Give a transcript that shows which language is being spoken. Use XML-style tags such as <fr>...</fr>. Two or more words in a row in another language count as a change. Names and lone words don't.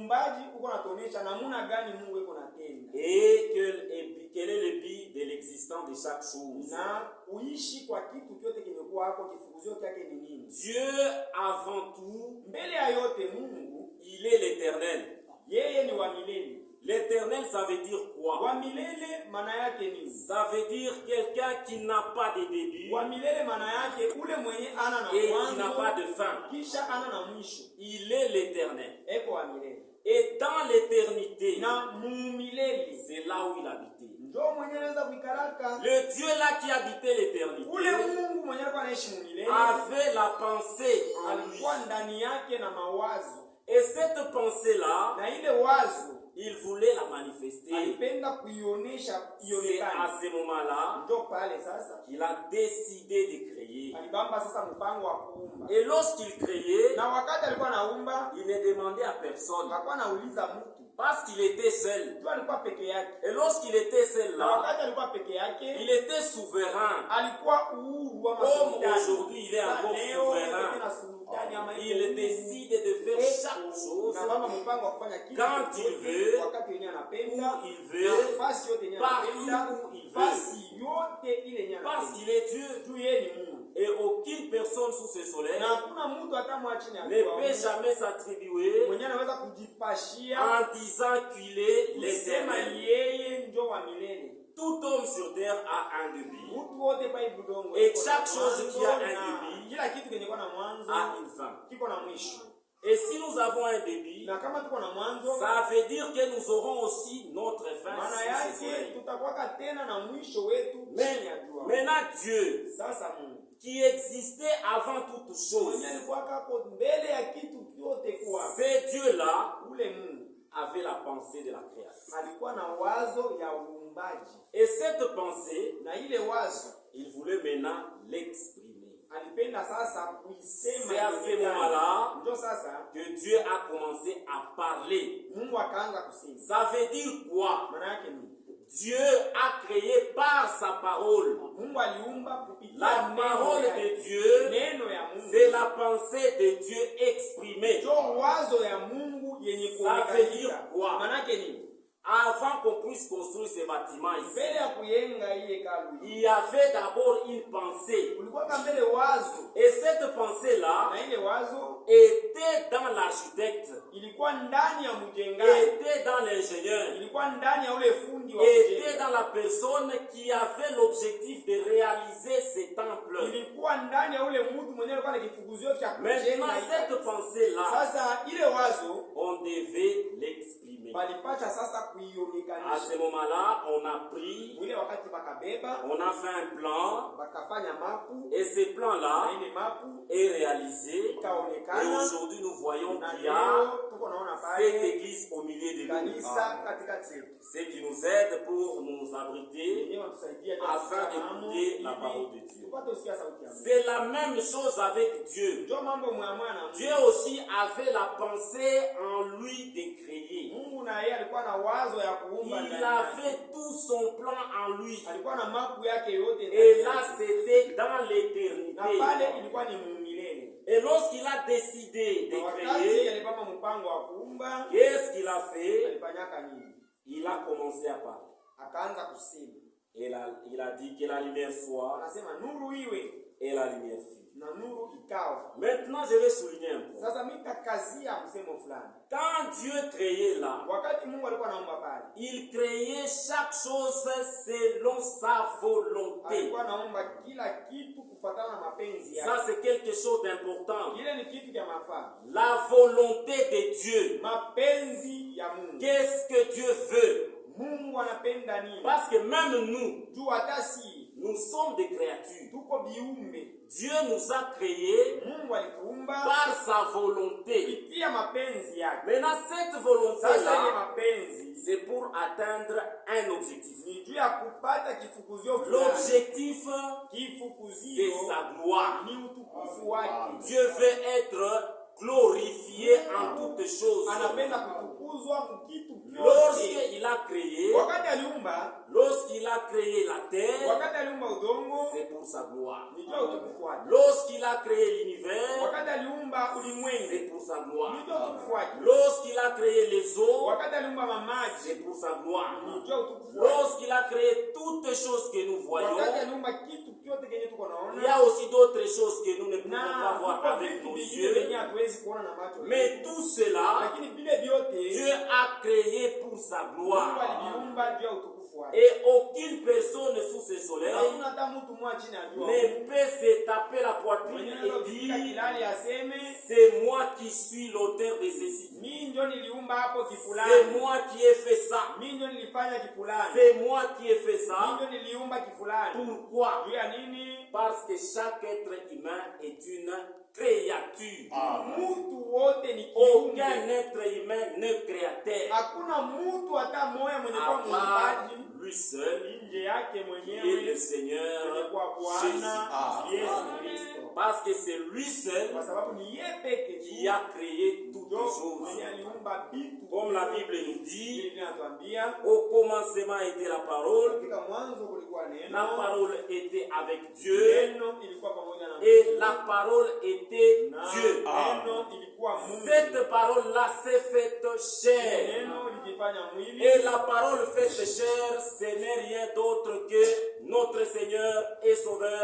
<fr>Et quel est le but de l'existence de chaque chose. Dieu, avant tout, il est l'éternel. L'éternel, ça veut dire quoi?</fr> <sw>Wa milele maana yake nini?</sw> <fr>Ça veut dire quelqu'un qui n'a pas de début</fr> <sw>Wa milele maana yake ule mwenye ana na</sw> <fr>et qui</fr> <sw>mwanzo</sw> <fr>n'a pas de fin.</fr> <sw>kisha ana na mwisho.</sw> <fr>Il est l'éternel.</fr> <sw>Eko wa milele.</sw> <fr>Et dans l'éternité,</fr> <sw>Na mu milele</sw> <fr>c'est là où il habitait.</fr> <sw>ndio mwenye anaweza kuikaraka.</sw> <fr>Le Dieu là qui habitait l'éternité</fr> <sw>Ule Mungu mwenye alikuwa anaishi mu milele</sw> <fr>avait la pensée en lui.</fr> <sw>alikuwa ndani yake na mawazo.</sw> <fr>Et cette pensée-là,</fr> <sw>Na ile wazo</sw> <fr>il voulait la manifester.</fr> <sw>alipenda kuionesha</sw> <fr>C'est</fr> <sw>ionekane.</sw> <fr>à ce moment-là</fr> <sw>Ndio pale sasa</sw> <fr>qu'il a décidé de créer.</fr> <sw>alibamba sasa mpango wa kuumba.</sw> <fr>Et lorsqu'il créait,</fr> <sw>Na wakati alikuwa anaumba</sw> <fr>il ne demandait à personne</fr> <sw>hakuwa anauliza mtu.</sw> <fr>parce qu'il était seul.</fr> <sw>Tu alikuwa peke yake.</sw> <fr>Et lorsqu'il était seul</fr> <sw>Na</sw> <fr>là,</fr> <sw>wakati alikuwa peke yake</sw> <fr>il était souverain.</fr> <sw>alikuwa uhuru wa</sw> <fr>Comme</fr> <sw>masultani.</sw> <fr>aujourd'hui, il est encore souverain. Il décide de faire chaque chose</fr> <sw>na baba mpango wa kufanya kitu</sw> <fr>quand il veut,</fr> <sw>wakati yenyewe anapenda,</sw> <fr>où il veut,</fr> <sw>nafasi yote yenyewe anapenda,</sw> <fr>partout où il veut.</fr> <sw>nafasi yote ile yenyewe</sw> <fr>Parce</fr> <sw>anapenda.</sw> <fr>qu'il est Dieu.</fr> <sw>Juu yeye ni Mungu.</sw> <fr>Et aucune personne sous ce soleil</fr> <sw>Na hakuna mtu hata mwachini</sw> <fr>ne peut jamais s'attribuer</fr> <sw>mwenye anaweza kujipashia</sw> <fr>en disant qu'il est</fr> <sw>kusema</sw> <fr>l'éternel.</fr> <sw>yeye ndio wa milele.</sw> <fr>Tout homme sur terre a un début,</fr> <sw>Mtu wote pa ibudongo.</sw> <fr>Et chaque chose qui a un</fr> <sw>na</sw> <fr>début</fr> <sw>kila kitu kenye kwa na mwanzo</sw> <fr>a une fin.</fr> <sw>kiko na mwisho.</sw> <fr>Et si nous avons un début,</fr> <sw>Na kama tuko na mwanzo,</sw> <fr>ça veut dire que nous aurons aussi notre fin</fr> <sw>maana</sw> <fr>sur ce</fr> <sw>yake</sw> <fr>soleil.</fr> <sw>tutakuwa tena na mwisho wetu chini ya jua.</sw> <fr>Maintenant, Dieu,</fr> <sw>Sasa Mungu</sw> <fr>qui existait avant toute chose,</fr> <sw>mwenye alikuwa kako mbele ya kitu kyote kuwa</sw> <fr>ce Dieu-là</fr> <sw>ule Mungu</sw> <fr>avait la pensée de la création.</fr> <sw>alikuwa na wazo ya uumbaji,</sw> <fr>Et cette pensée,</fr> <sw>na ile wazo</sw> <fr>il voulait maintenant l'exprimer.</fr> <sw>alipenda sasa kuisema.</sw> <fr>C'est à ce moment-là</fr> <sw>ndio sasa</sw> <fr>que Dieu a commencé à parler.</fr> <sw>Mungu akaanza kusema.</sw> <fr>Ça veut dire quoi?</fr> <sw>Maana yake ni</sw> <fr>Dieu a créé par sa parole.</fr> <sw>Mungu aliumba kupitia</sw> <fr>La</fr> <sw>neno</sw> <fr>parole</fr> <sw>ya-</sw> <fr>de Dieu,</fr> <sw>neno ya Mungu.</sw> <fr>c'est la pensée de Dieu exprimée.</fr> <sw>Ndio wazo ya Mungu yenye</sw> <fr>Ça veut dire</fr> <sw>kuonekana.</sw> <fr>quoi?</fr> <sw>Maana yake ni</sw> <fr>Avant qu'on puisse construire ce bâtiment ici,</fr> <sw>mbele ya kuyenga hii hekalu</sw> <fr>il y avait d'abord une pensée.</fr> <sw>kulikuwa kama mbele wazo,</sw> <fr>Et cette pensée-là</fr> <sw>na ile wazo</sw> <fr>était dans l'architecte,</fr> <sw>ilikuwa ndani ya mjengaji,</sw> <fr>était dans l'ingénieur,</fr> <sw>ilikuwa ndani ya ule fundi wa</sw> <fr>était</fr> <sw>kujenga,</sw> <fr>dans la personne qui avait l'objectif de réaliser ce temple.</fr> <sw>ilikuwa ndani ya ule mtu mwenyewe alikuwa na kifuguzio cha</sw> <fr>Maintenant,</fr> <sw>kujenga.</sw> <fr>cette pensée-là,</fr> <sw>Sasa ile wazo</sw> <fr>on devait l'exprimer.</fr> <sw>balipata sasa</sw> <fr>À ce</fr> <sw>kuionekanisha.</sw> <fr>moment-là, on a pris,</fr> <sw>Mwile wakati bakabeba</sw> <fr>on a fait un plan,</fr> <sw>bakafanya mapu,</sw> <fr>et ce</fr> <sw>na</sw> <fr>plan-là</fr> <sw>ile mapu</sw> <fr>est réalisé. Et</fr> <sw>ikaonekana,</sw> <fr>aujourd'hui, nous voyons</fr> <sw>na</sw> <fr>qu'il y a</fr> <sw>leo tuko naona</sw> <fr>cette</fr> <sw>pale</sw> <fr>église au milieu de nous.</fr> <sw>kanisa katikati yetu.</sw> <fr>Ce qui nous aide pour nous abriter</fr> <sw>Yenyewe watusaidia</sw> <fr>afin d'écouter la parole de Dieu.</fr> <sw>tupate usikia sauti ya Mungu.</sw> <fr>C'est la même chose avec Dieu.</fr> <sw>Ndio mambo mwamwana na</sw> <fr>Dieu aussi avait la pensée en lui de créer.</fr> <sw>Mungu, na yeye alikuwa na wazo ya kuumba</sw> <fr>Il</fr> <sw>ndani yake.</sw> <fr>avait tout son plan en lui.</fr> <sw>Alikuwa na mapu yake yote ndani</sw> <fr>Et là,</fr> <sw>yake.</sw> <fr>c'était dans</fr> <sw>Na</sw> <fr>l'éternité.</fr> <sw>pale ilikuwa ni milele.</sw> <fr>Et lorsqu'il a décidé</fr> <sw>Na</sw> <fr>de</fr> <sw>wakati</sw> <fr>créer,</fr> <sw>alipanga mpango wa kuumba,</sw> <fr>qu'est-ce qu'il a fait?</fr> <sw>alifanyaka nini?</sw> <fr>Il a commencé à parler.</fr> <sw>Akaanza kusema.</sw> <fr>Et il a dit que la lumière soit,</fr> <sw>Anasema nuru iwe,</sw> <fr>et la lumière fut.</fr> <sw>na nuru ikawa.</sw> <fr>Maintenant, je vais souligner un point.</fr> <sw>Sasa mimi nitakazia msemo fulani.</sw> <fr>Quand Dieu créait là,</fr> <sw>Wakati Mungu alikuwa anaumba pale,</sw> <fr>il créait chaque chose selon sa volonté.</fr> <sw>alikuwa anaumba kila kitu kufuatana na mapenzi yake.</sw> <fr>Ça, c'est quelque chose d'important.</fr> <sw>Ile ni kitu cha mafaa.</sw> <fr>La volonté de Dieu.</fr> <sw>Mapenzi ya Mungu.</sw> <fr>Qu'est-ce que Dieu veut?</fr> <sw>Mungu anapenda nini?</sw> <fr>Parce que même nous,</fr> <sw>Juu hata si</sw> <fr>nous sommes des créatures.</fr> <sw>tuko biumbe.</sw> <fr>Dieu nous a créés</fr> <sw>Mungu alikuumba</sw> <fr>par sa volonté.</fr> <sw>kupitia mapenzi yake.</sw> <fr>Maintenant, cette</fr> <sw>Sasa ile</sw> <fr>volonté-là,</fr> <sw>mapenzi</sw> <fr>c'est pour atteindre un objectif.</fr> <sw>ni juu ya kupata kifukuzio fulani.</sw> <fr>L'objectif,</fr> <sw>Kifukuzio</sw> <fr>c'est sa gloire.</fr> <sw>ni utukufu wake.</sw> <fr>Dieu veut être glorifié en toutes choses.</fr> <sw>Anapenda kutukuzwa mkitu vyote.</sw> <fr>Lorsqu'il a créé,</fr> <sw>Wakati aliumba,</sw> <fr>lorsqu'il a créé la terre,</fr> <sw>wakati aliumba udongo,</sw> <fr>c'est pour sa gloire.</fr> <sw>ni juu ya utukufu wake.</sw> <fr>Lorsqu'il a créé l'univers,</fr> <sw>Wakati aliumba ulimwengu,</sw> <fr>c'est pour sa gloire.</fr> <sw>ni juu ya utukufu wake.</sw> <fr>Lorsqu'il a créé les eaux,</fr> <sw>Wakati aliumba</sw> <fr>c'est</fr> <sw>mamaji,</sw> <fr>pour sa gloire.</fr> <sw>ni juu ya utukufu wake.</sw> <fr>Lorsqu'il a créé toutes choses que nous voyons,</fr> <sw>Wakati aliumba kitu kyote kenye tuko</sw> <fr>il y</fr> <sw>naona,</sw> <fr>a aussi d'autres choses que nous ne</fr> <sw>na</sw> <fr>pouvons pas voir avec nos yeux. Mais tout</fr> <sw>Lakini</sw> <fr>cela,</fr> <sw>vile vyote</sw> <fr>Dieu a créé pour sa</fr> <sw>Mungu</sw> <fr>gloire.</fr> <sw>aliviumba juu ya utukufu wake.</sw> <fr>Et aucune personne sous ce soleil</fr> <sw>Hakuna hata mtu mmoja chini ya jua</sw> <fr>ne peut se taper la poitrine</fr> <sw>mwenye</sw> <fr>et</fr> <sw>anaweza kupiga</sw> <fr>dire</fr> <sw>kilali aseme</sw> <fr>c'est moi qui suis l'auteur de ceci.</fr> <sw>mimi ndio niliumba hapo</sw> <fr>C'est</fr> <sw>kifulani,</sw> <fr>moi qui ai fait ça.</fr> <sw>mimi ndio nilifanya kifulani,</sw> <fr>C'est moi qui ai fait</fr> <sw>mimi</sw> <fr>ça.</fr> <sw>ndio niliumba kifulani.</sw> <fr>Pourquoi?</fr> <sw>Juu ya nini?</sw> <fr>Parce que chaque être humain est une créature.</fr> <sw>Mtu wote ni</sw> <fr>Aucun</fr> <sw>kiumbe.</sw> <fr>être humain ne créateur.</fr> <sw>Hakuna mtu hata moya mwenye</sw> <fr>À</fr> <sw>kwa</sw> <fr>part</fr> <sw>muumbaji</sw> <fr>lui seul,</fr> <sw>nje yake</sw> <fr>qui est le</fr> <sw>mwenyewe mwenye</sw> <fr>Seigneur</fr> <sw>kwa</sw> <fr>Jésus.</fr> <sw>Bwana Yesu Kristo,</sw> <fr>Parce que c'est lui seul</fr> <sw>kwa sababu ni yeye peke</sw> <fr>qui a créé toutes</fr> <sw>ndio mwenye</sw> <fr>choses.</fr> <sw>aliumba vitu.</sw> <fr>Comme la Bible nous dit,</fr> <sw>Biblia inatuambia</sw> <fr>au commencement était la parole,</fr> <sw>katika mwanzo kulikuwa</sw> <fr>la</fr> <sw>neno,</sw> <fr>parole était avec Dieu,</fr> <sw>neno ilikuwa pamoja na</sw> <fr>et</fr> <sw>Mungu,</sw> <fr>la parole était</fr> <sw>na</sw> <fr>Dieu.</fr> <sw>neno ilikuwa Mungu.</sw> <fr>Cette parole-là s'est faite chair.</fr> <sw>Neno lijifanya mwili,</sw> <fr>Et la parole faite chair, ce n'est rien d'autre que notre Seigneur et Sauveur</fr>